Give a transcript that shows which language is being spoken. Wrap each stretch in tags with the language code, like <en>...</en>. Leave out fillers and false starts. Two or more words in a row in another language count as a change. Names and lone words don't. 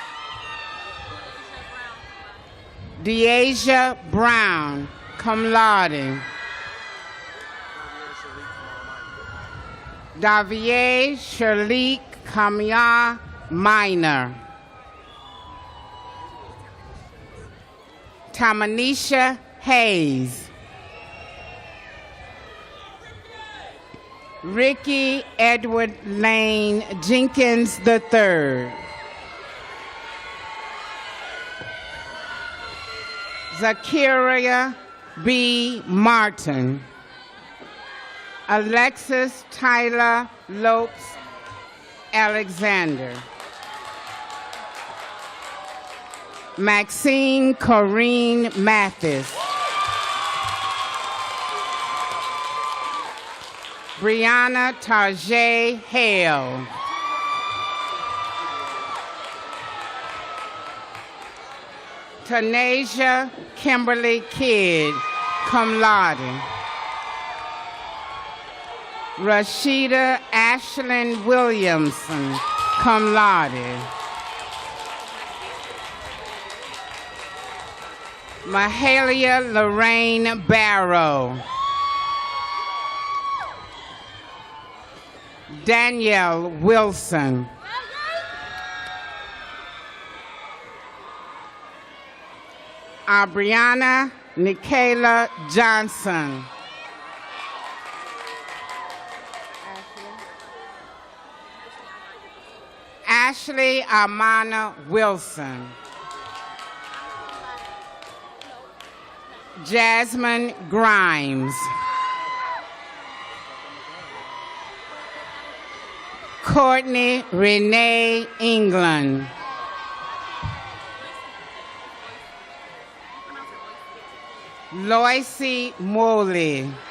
<en>Deasia Brown,</en> <la>cum laude.</la> <en>Davier Shirley Kamya Minor. Tamanisha Hayes. Ricky Edward Lane Jenkins III. Zakiria B. Martin. Alexis Tyler Lopes Alexander. Maxine Corrine Mathis. Brianna Tarjay Hale. Tanasia Kimberly Kidd,</en> <la>cum laude.</la> <en>Rashida Ashlyn Williamson,</en> <la>cum laude.</la> <en>Mahalia Lorraine Barrow. Danielle Wilson. Abriana Nikayla Johnson. Ashley Amana Wilson. Jasmine Grimes. Courtney Renee England. Loicy Morley.</en>